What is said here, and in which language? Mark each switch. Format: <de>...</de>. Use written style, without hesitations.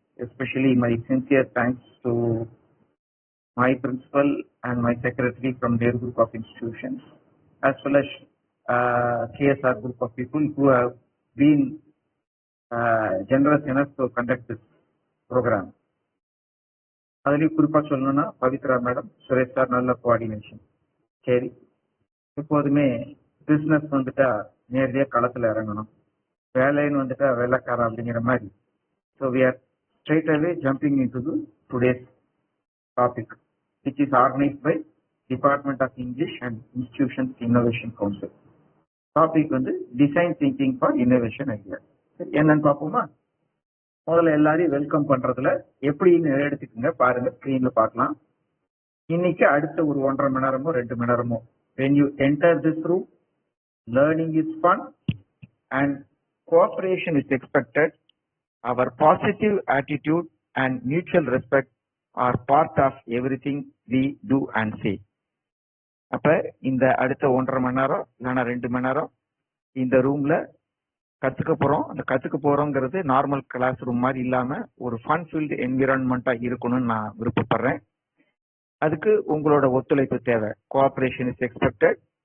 <en>Especially my sincere thanks to my principal and my secretary from their group of institutions, as well as KSR group of people who have been generous enough to conduct this program.</en> <ta>அதுலேயும் குறிப்பாக சொல்லணும்னா Pavithra madam, Suresh sir, நல்ல coordination. சரி, எப்போதுமே business வந்துட்டா நேரடியாக களத்தில் இறங்கணும், வேலைன்னு வந்துட்டா வேலைக்காரன் அப்படிங்கிற மாதிரி.</ta> <en>So we are straight away jumping into today's topic, which is organized by Department of English and Institutions Innovation Council.</en> <ta>Topic வந்து</ta> <en>Design thinking for innovation idea.</en> <ta>என்னன்னு பார்ப்போமா? முதல்ல எல்லாரையும் வெல்கம் பண்றதுல எப்படின்னு எடுத்துக்கோங்க, பாருங்க, ஸ்கிரீன்ல பார்க்கலாம். இன்னைக்கு அடுத்த ஒரு 1.5 மணி நேரமோ</ta> <en>2 மணி நேரமோ, when you enter this room, learning is fun and cooperation is expected. Our positive attitude and mutual respect are part of everything we do and say.</en> <ta>அப்ப இந்த அடுத்த 1.5 மணி நேரம் இல்லைன்னா 2 மணி நேரம் இந்த ரூம்ல கத்துக்க போறோம். அந்த கத்துக்க போறோங்கிறது நார்மல் கிளாஸ் ரூம் மாதிரி இல்லாம ஒரு ஃபன் ஃபீல்டு என்விரான்மெண்டா இருக்கணும்னு நான் விருப்பப்படுறேன். அதுக்கு உங்களோட ஒத்துழைப்பு தேவை.</ta> <en>Cooperation is expected.</en>